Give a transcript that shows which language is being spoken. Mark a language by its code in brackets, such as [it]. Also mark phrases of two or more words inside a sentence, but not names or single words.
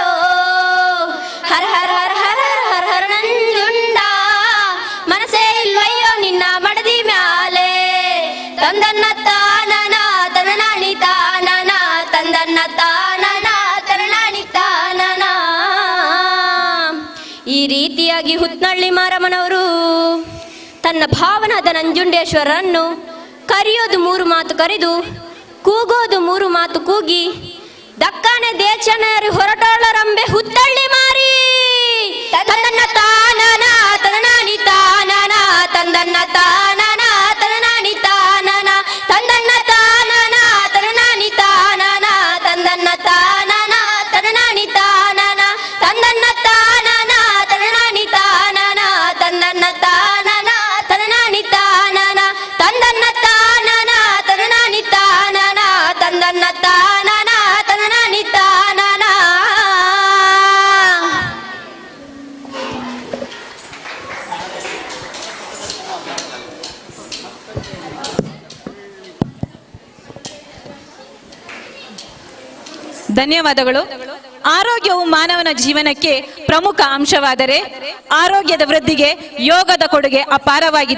[kn] ಹರ ಹರ ಹರ ಹರ ಹರ ಹರ ನಂಜುಂಡ ಮನಸ್ಸೇ ಇಲ್ವಯ್ಯೋ ನಿನ್ನ ಮಡದಿ ಮ್ಯಾಲೆ, ತಂದನ್ನ ತಾನನ ತನನಾನಿ ತಾನನ ತಂದನ್ನ ತಾನನ ತನನಾನಿ ತಾನನ. ಈ ರೀತಿಯಾಗಿ ಹುತ್ನಳ್ಳಿ ಮಾರಮ್ಮನವರು ತನ್ನ ಭಾವನಾದ ನಂಜುಂಡೇಶ್ವರರನ್ನು ಕರೆಯೋದು 3 ಮಾತು ಕರೆದು ಕೂಗೋದು 3 ಮಾತು ಕೂಗಿ ದಕ್ಕಾನೆ ದೇಚನರಿ ಹೊರಟೋಳರಂಬೆ ಹುತ್ತಳ್ಳಿ ಮಾರಿ ತಂದನ್ನ ತಾನನ ತನನಾನಿ ತಾನನ ತಂದನ್ನ ತಾನನ ತನನಾನಿ ತಾನನ ತಂದನ್ನ ತಾನನ ತನನಾನಿ ತಾನನ ತಂದನ್ನ ತಾನನ ತನನಾನಿ ತಾನನ ತಂದನ್ನ ತಾನನ ತನನಾನಿ ತಾನನ ತಂದನ್ನ ತಾನನ ತನನಾನಿ ತಾನನ ತಂದನ್ನ ತಾನನ ತನನಾನಿ ತಾನನ ತಂದನ್ನ ತಾನನ ತನನಾನಿ ತಾನನ. ಧನ್ಯವಾದಗಳು. ಆರೋಗ್ಯವು ಮಾನವನ ಜೀವನಕ್ಕೆ ಪ್ರಮುಖ ಅಂಶವಾದರೆ ಆರೋಗ್ಯದ ವೃದ್ಧಿಗೆ ಯೋಗದ ಕೊಡುಗೆ ಅಪಾರವಾಗಿದೆ.